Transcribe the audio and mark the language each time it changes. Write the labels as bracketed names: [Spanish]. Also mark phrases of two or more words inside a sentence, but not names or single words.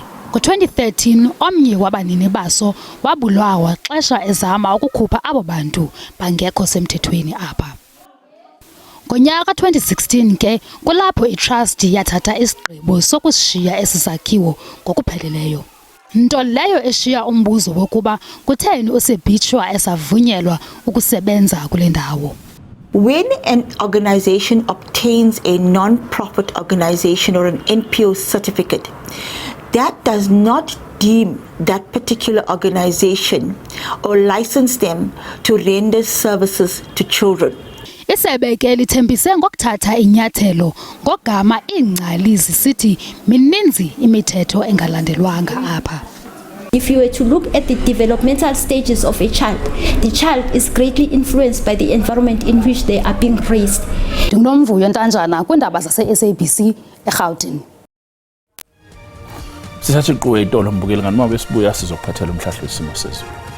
[Xhosa] Ngo-2013 omnye wabanini baso wabulawa xesha ezama ukukhupha abo bantu bangekho semthethweni apha. Ngonyaka 2016 ke kulapho itrust yathatha isigqibo sokushiya esi sakhiwo ngokupheleleyo. Nto leyo eshiya umbuzo wokuba kutheni useBeachwa esavunyelwa ukusebenza kule ndawo. [English] When an organization obtains a non-profit organization or an NPO certificate, that does not deem that particular organization or license them to render services to children. [Xhosa] Isebe ke lithembise ngokuthatha inyathelo ngogama iingcali zisithi mininzi imithetho engalandelwanga apha. [English] If you were to look at the developmental stages of a child, the child is greatly influenced by the environment in which they are being raised. [Xhosa] Ndingnomvuyo Ntanjana kwiindaba zase-SABC eGauteng. Sithatha iqhuwe itolo mbukeli ngani uma besibuya sizokuphathela umhlahlo wesimo sezulu.